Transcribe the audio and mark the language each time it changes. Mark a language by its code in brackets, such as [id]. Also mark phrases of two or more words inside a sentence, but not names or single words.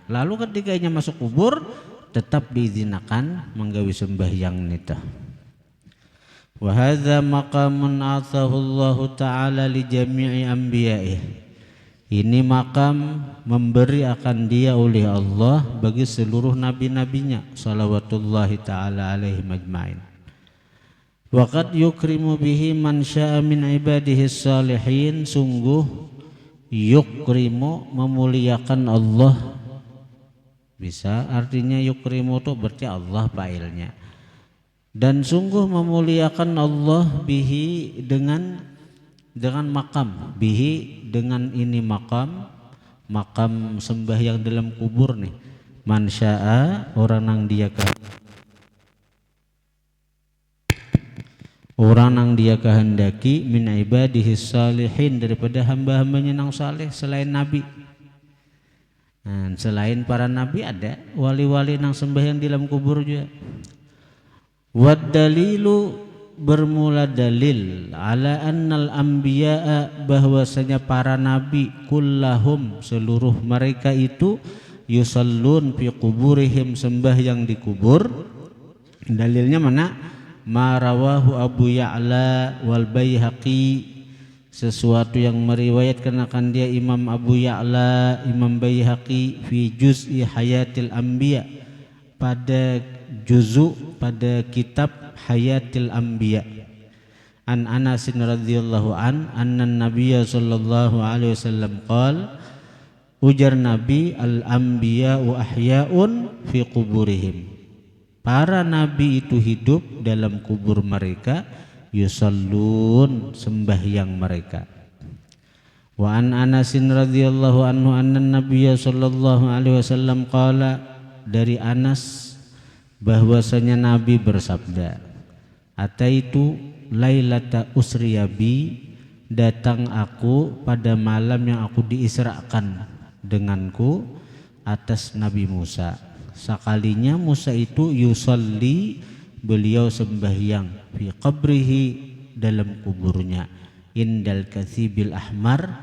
[bjn] Lalu ketika inya masuk kubur tetap diizinkan menggawi sembahyang nita. [ar] وهذا مقام آتاه الله تعالى لجميع أنبيائه. [bjn] Ini makam memberi akan dia oleh Allah bagi seluruh nabi-nabinya [ar] صلوات الله تعالى عليه أجمعين. وقد يكرم به من يشاء من عباده الصالحين, [bjn] sungguh yukrimu memuliakan Allah. Bisa artinya yukrimu itu berarti Allah fa'ilnya. Dan sungguh memuliakan Allah bihi dengan makam, bihi dengan ini makam sembahyang dalam kubur nih. [ar] من شاء [bjn] orang nang dia kehendaki [ar] من عباده الصالحين [bjn] daripada hamba-hambanya nang saleh selain nabi. Selain para nabi ada wali-wali nang sembahyang di dalam kubur juga. [ar] والدليل, [bjn] bermula dalil [ar] على أن الأنبياء, [bjn] bahwasanya para nabi kullahum seluruh mereka itu [ar] يصلون في قبورهم, [bjn] sembahyang di kubur. Dalilnya mana? [ar] ما رواه أبو يعلى والبيهقي, [bjn] sesuatu yang meriwayatkan akan dia Imam Abu Ya'la, Imam Baihaqi [ar] في جزء حياة الأنبياء, [bjn] pada pada kitab Hayatil Anbiya. [ar] عن أنس رضي الله أن النبي صلى الله عليه وسلم قال, [bjn] ujar Nabi, [ar] الأنبياء أحياء في قبورهم, [bjn] para nabi itu hidup dalam kubur mereka, yusallun sembahyang mereka. [ar] وعن أنس رضي الله عنه أن النبي صلى الله عليه وسلم قال, [bjn] dari Anas bahwasanya Nabi bersabda, [ar] أتيت ليلة أسري بي, [bjn] datang aku pada malam yang aku diisrakan denganku atas Nabi Musa. Sakalinya Musa itu yusalli, beliau sembahyang, [ar] في قبره, [bjn] dalam kuburnya, [ar] عند الكثيب الأحمر.